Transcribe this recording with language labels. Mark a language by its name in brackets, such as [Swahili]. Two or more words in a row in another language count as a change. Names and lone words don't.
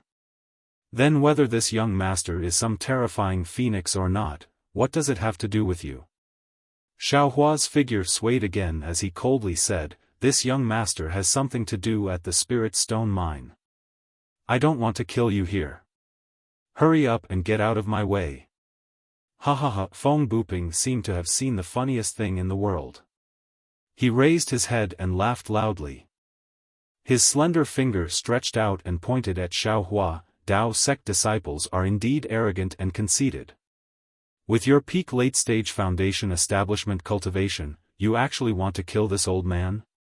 [English] Then whether this young master is some terrifying phoenix or not, what does it have to do with you?" Xiaohua's figure swayed again as he coldly said, "This young master has something to do at the spirit stone mine. I don't want to kill you here. Hurry up and get out of my way." Ha ha ha! Feng Buping seemed to have seen the funniest thing in the world. He raised his head and laughed loudly. His slender finger stretched out and pointed at Xiaohua. "Tao sect disciples are indeed arrogant and conceited. With your peak late-stage foundation establishment cultivation, you actually want to kill this old man?"